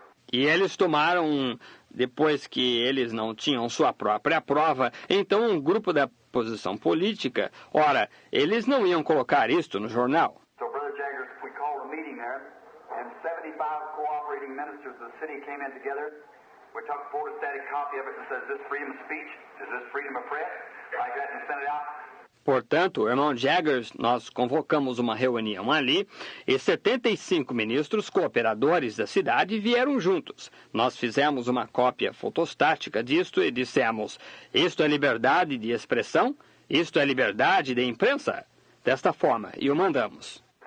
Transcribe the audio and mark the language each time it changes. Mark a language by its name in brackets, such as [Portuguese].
[Portuguese] E eles tomaram, depois que eles não tinham sua própria prova, então um grupo da posição política, ora, eles não iam colocar isto no jornal. [English] So, Brother Jaggers, we called a meeting there, and 75 cooperating ministers of the city came in together. We took a photostatic copy of it and said, is this freedom of speech? Is this freedom of press? Like that, and sent it out. [Portuguese] Portanto, o irmão Jaggers, nós convocamos uma reunião ali e 75 ministros cooperadores da cidade vieram juntos. Nós fizemos uma cópia fotostática disto e dissemos: isto é liberdade de expressão? Isto é liberdade de imprensa? Desta forma, e o mandamos.